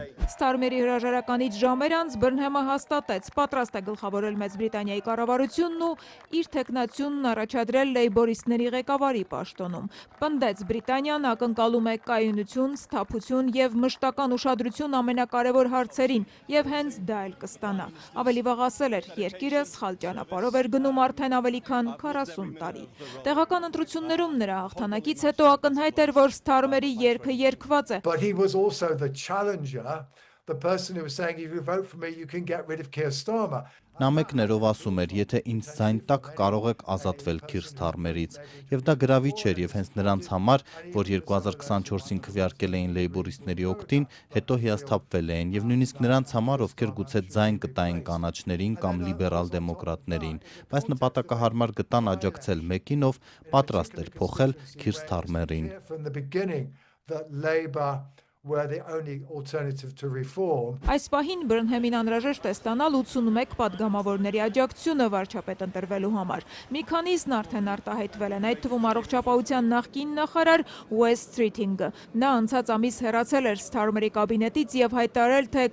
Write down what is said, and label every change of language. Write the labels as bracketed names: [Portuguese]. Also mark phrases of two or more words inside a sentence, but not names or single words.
[Armenian] Սթարմերի հրաժարականից ժամեր անց Բըրնհեմը հաստատեց, պատրաստ է գլխավորել Մեծ Բրիտանիայի կառավարությունն ու իր թեկնածությունն առաջադրել լեյբորիստների ղեկավարի պաշտոնում։ Պնդեց Բրիտանիան ակնկալում է կայունություն, սթափություն եւ մշտական ուշադրություն ամենակարևոր հարցերին եւ հենց դա էլ կստանա։ Ավելի վաղ ասել էր, երկիրը սխալ ճանապարհով էր գնում արդեն ավելի քան 40 տարի։ Տեղական ընտրություններում նրա հաղթանակից հետո ակնհայտ էր, որ Սթարմերի երգը երգված է։ [English] But he was also the challenger, the person who was saying if you vote for me you can get rid of Keir Starmer. [Armenian] Նա մեկներով ասում էր, եթե ինձ ձայն տաք, կարող եք ազատվել Քիր Սթարմերից, եւ դա գրավիչ էր եւ հենց նրանց համար, որ 2024-ին քվեարկել էին լեյբորիստների օգտին, հետո հիասթափվել էին եւ նույնիսկ նրանց համար, ովքեր գուցե ձայն կտային կանաչներին կամ լիբերալ դեմոկրատներին, բայց նպատակահարմար գտան աջակցել մեկին, ով պատրաստ էր փոխել Քիր Սթարմերին։ [English] Were the only alternative to reform. [Armenian] Այս պահին Բըրնհեմին անհրաժեշտ է ստանալ 81 падգամավորների աջակցությունը վարչապետ ընտրվելու համար։ Մի քանիսն արդեն արտահայտվել են, այդ թվում առողջապահության նախկին նախարար Ուես Սթրիթինգը։ Նա անցած ամիս հեռացել էր Սթարմերի կաբինետից եւ հայտարարել, թե